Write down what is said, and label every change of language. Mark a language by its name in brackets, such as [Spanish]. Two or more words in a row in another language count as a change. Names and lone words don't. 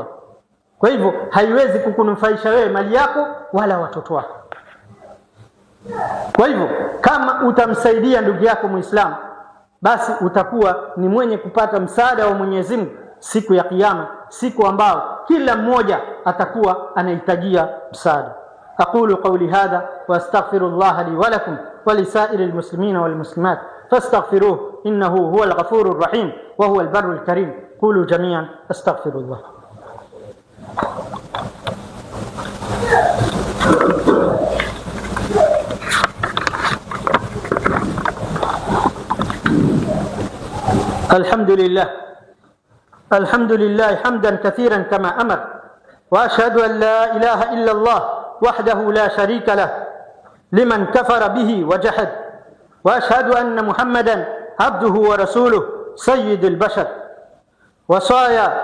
[Swahili] Kwa hivyo haiwezi kukunufaisha wewe mali yako wala watoto wako. Kwa hivyo kama utamsaidia ndugu yako Muislamu, basi utakuwa ni mwenye kupata msaada wa Mwenyezi Mungu siku ya kiyama, siku ambao kila mmoja atakuwa anahitajia msaada. [Arabic] أقول قولي هذا وأستغفر الله لي ولكم ولسائر المسلمين والمسلمات فاستغفروه إنه هو الغفور الرحيم وهو البر الكريم. قولوا جميعا أستغفر الله. الحمد لله حمدا كثيرا كما أمر، وأشهد أن لا إله إلا الله وحده لا شريك له لمن كفر به وجحد، وأشهد أن محمدا عبده ورسوله سيد البشر وصايا.